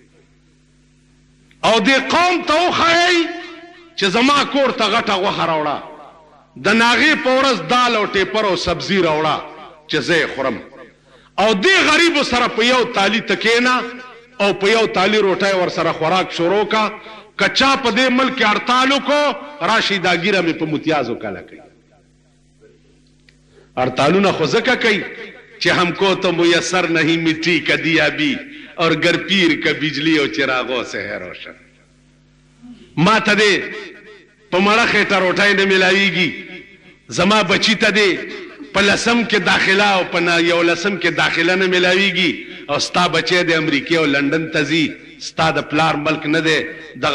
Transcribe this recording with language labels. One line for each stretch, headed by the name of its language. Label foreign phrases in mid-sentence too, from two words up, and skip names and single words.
Pashto: او دې قوم ته وښایئ چې زما کور ته غټه غوښه راوړه د ناغې په ورځ دال او ټیپر او سبزي راوړه چې زه یې خورم او دې غریبو سره په یو تالي ته کښېنه او په یو تالي روټۍ ورسره خوراک شروع کا کچا په دې ملک کې هړتال وکړو راشي دا ګیره مې په متیازو کله کوي هړتالونه خو ځکه کوي چې
Urdu: ہم کو تو میسر نہیں مٹی کا دیا بھی اور گر پیر کا بجلی اور چراغوں سے ہے روشن
Pashto: ما ته دې په مړه خېټه روټۍ نه ملاویږي زما بچی ته دې په لسم کې داخله او په 11 کې داخله نه ملاویږي او ستا بچی د امریکې او لندن ته ځي ستا د پلار ملک نه دی دغه